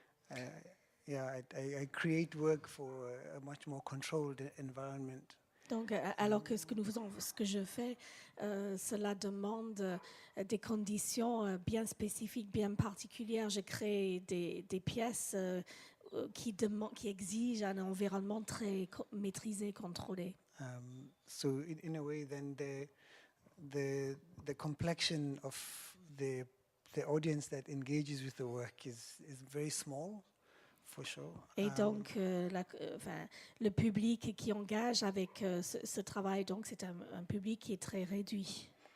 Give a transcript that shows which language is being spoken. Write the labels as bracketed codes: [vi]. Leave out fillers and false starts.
[en] I create work for a much more controlled environment. [fr] Donc, alors que ce que nous faisons, ce que je fais, cela demande des conditions bien spécifiques, bien particulières. Je crée des pièces qui exigent un environnement très maîtrisé, contrôlé. [en] So in a way, then the complexion of the audience that engages with the work is very small, for sure. [fr] Et donc, le public qui engage avec ce travail, donc c'est un public qui est très réduit.